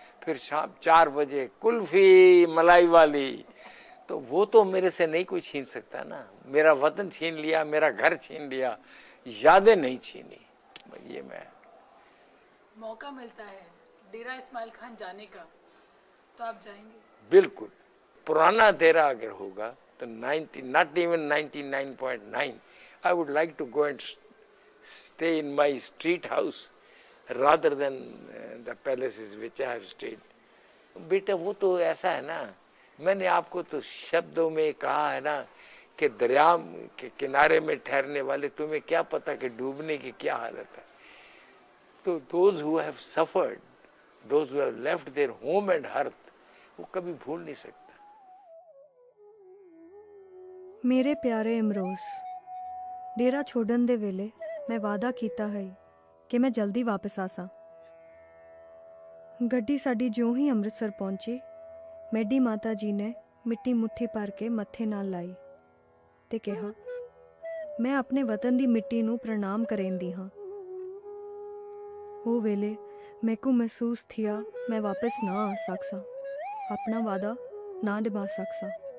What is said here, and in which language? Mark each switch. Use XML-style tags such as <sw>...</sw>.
<hi>फिर शाम 4 बजे कुल्फ़ी मलाई वाली। तो वो तो मेरे से नहीं कोई छीन सकता ना। मेरा वतन छीन लिया, मेरा घर छीन लिया, यादें नहीं छीनी। ये मैं मौका मिलता है डेरा इस्माइल खान जाने का तो आप जाएंगे? बिल्कुल। पुराना डेरा अगर होगा तो 90,</hi> <en>not even 99.9, I would like to go and stay in my street house rather than the palaces which I have stayed.</en> <hi>बेटा वो तो ऐसा है ना, मैंने आपको तो शब्दों में कहा है ना कि दरिया के किनारे में ठहरने वाले तुम्हें क्या पता कि डूबने की क्या हालत है।</hi> <en>तो those who have suffered, those who have left their home and hearth,</en> <hi>वो कभी भूल नहीं सकता।</hi> <skr>मेरे प्यारे इमरोज़, डेरा छोड़न दे वेले मैं वादा कीता है कि मैं जल्दी वापस आसा। गड्डी साडी ज्यों ही अमृतसर पहुंची, ਮੈਡੀ ਮਾਤਾ ਜੀ ਨੇ ਮਿੱਟੀ ਮੁੱਠੀ ਭਰ ਕੇ ਮੱਥੇ ਨਾਲ ਲਾਈ ਤੇ ਕਿਹਾ, ਮੈਂ ਆਪਣੇ ਵਤਨ ਦੀ ਮਿੱਟੀ ਨੂੰ ਪ੍ਰਣਾਮ ਕਰੇਂਦੀ ਹਾਂ। ਉਹ ਵੇਲੇ ਮੈਕੂ ਮਹਿਸੂਸ ਥਿਆ ਮੈਂ ਵਾਪਸ ਨਾ ਆ ਸਕਸਾਂ, ਆਪਣਾ ਵਾਦਾ ਨਾ ਨਿਭਾ ਸਕਸਾਂ।</skr>